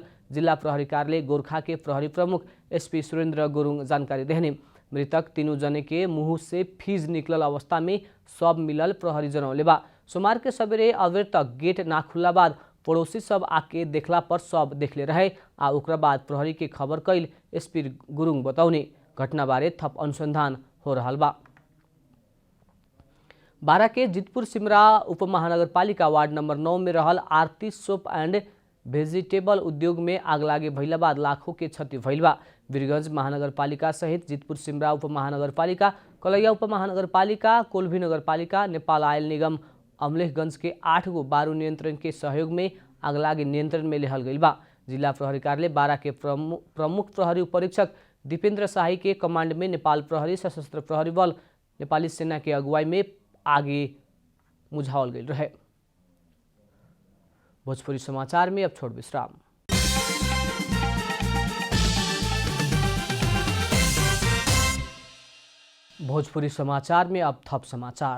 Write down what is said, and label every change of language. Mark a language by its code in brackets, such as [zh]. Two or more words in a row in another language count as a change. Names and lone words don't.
[bho] जिला प्रहरी कार्यालय गोरखा के प्रहरी प्रमुख एसपी सुरेंद्र गुरुङ जानकारी देहने। मृतक 3 जने के मुंह से फीज निकलल अवस्था में शव मिलल प्रहरी जनौले बा। सोमवार के सवेरे अबेर तक गेट ना खुलला बाद पड़ोसी सब आके देखला पर शव देखले रहे आ ओकरा बाद प्रहरी के खबर कैल। एसपी गुरुङ बताउने घटना बारे थप अनुसंधान हो रहा बा। बारा के जितपुर सिमरा उपमहानगरपालिका वार्ड नंबर 9 में रहल आरती सोप एंड वेजिटेबल उद्योग में आग लागे भइला बाद लाखों के क्षति भइल बा। वीरगंज महानगरपालिका सहित जितपुर सिमरा उपमहानगरपालिका, कलैया उपमहानगरपालिका, कोल्भी नगरपालिका, नेपाल आयल निगम अमलेखगंज के 8 गो बारू नियंत्रण के सहयोग में आगलागी नियंत्रण में लेहल गई बा। जिला प्रहरी कार्यालय बारा के प्रमुख प्रहरी उपरीक्षक दीपेंद्र शाही के कमांड में नेपाल प्रहरी, सशस्त्र प्रहरी बल, नेपाली सेना के अगुवाई में आगे मुझावल गई रहे। भोजपुरी समाचार में अब छोड़ विश्राम। भोजपुरी समाचार में अब थप समाचार।